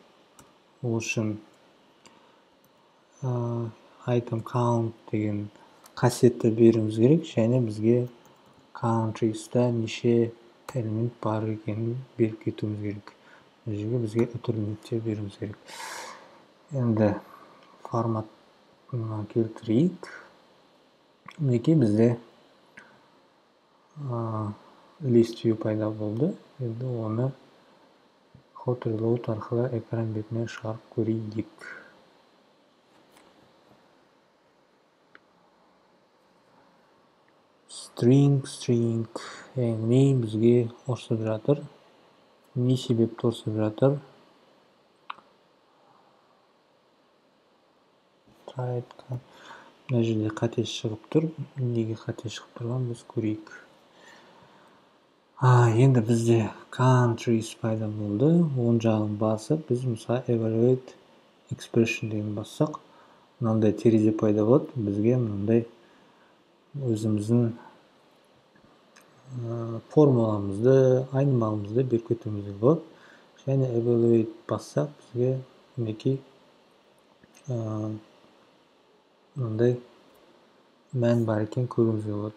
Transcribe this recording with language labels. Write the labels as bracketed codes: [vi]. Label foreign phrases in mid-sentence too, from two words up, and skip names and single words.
[kk] Ол үшін [en] item count [kk] деген қасиетті беруіміз керек, және бізге countries-та неше элемент бар екенін беріп кетуіміз керек. Бұл жерге бізге үтірлі нүкте беруіміз керек. Енді форматына келтірейік. Мінекей бізде [en] list view [kk] пайда болды. Енді оны [en] hot reload [kk] арқылы экран бетіне шығарып көрейік. String яғни бізге ұрсып жатыр. Не себепті ұрсып жатыр? Мына жерде қате шығып тұр. Неге қате шығып тұрған біз көрейік. Енді бізде countries пайда болды. Оң жағын басып, біз мысалы [en] evaluate expression [kk] деген бассақ, мынандай терезе пайда болады. Бізге мынандай өзіміздің формуламызды, айнымалымызды беріп кетуімізге болады. Және evaluate бассақ, бізге мінекей мынандай мән бар екен көруімізге болады.